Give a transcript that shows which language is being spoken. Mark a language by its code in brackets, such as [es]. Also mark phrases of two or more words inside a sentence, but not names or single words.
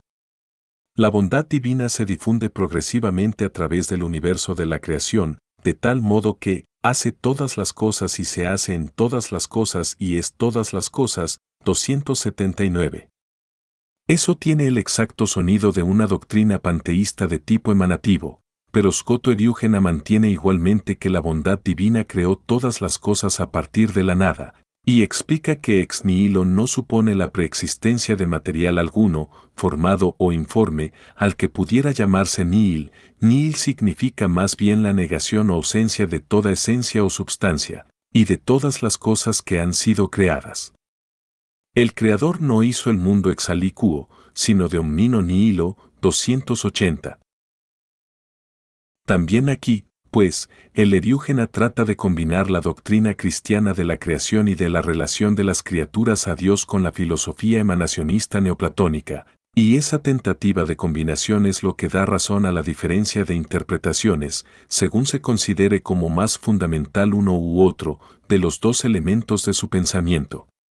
[es] La bondad divina se difunde progresivamente a través del universo de la creación, de tal modo que, hace todas las cosas y se hace en todas las cosas y es todas las cosas, 279. Eso tiene el exacto sonido de una doctrina panteísta de tipo emanativo, pero Scoto Eriúgena mantiene igualmente que la bondad divina creó todas las cosas a partir de la nada, y explica que [la] ex nihilo [es] no supone la preexistencia de material alguno, formado o informe, al que pudiera llamarse nihil. Nihil significa más bien la negación o ausencia de toda esencia o substancia, y de todas las cosas que han sido creadas. El Creador no hizo el mundo [la] ex aliquo, [es] sino de [la] omnino nihilo, [es] 280. También aquí, pues, el Eriúgena trata de combinar la doctrina cristiana de la creación y de la relación de las criaturas a Dios con la filosofía emanacionista neoplatónica, y esa tentativa de combinación es lo que da razón a la diferencia de interpretaciones, según se considere como más fundamental uno u otro, de los dos elementos de su pensamiento.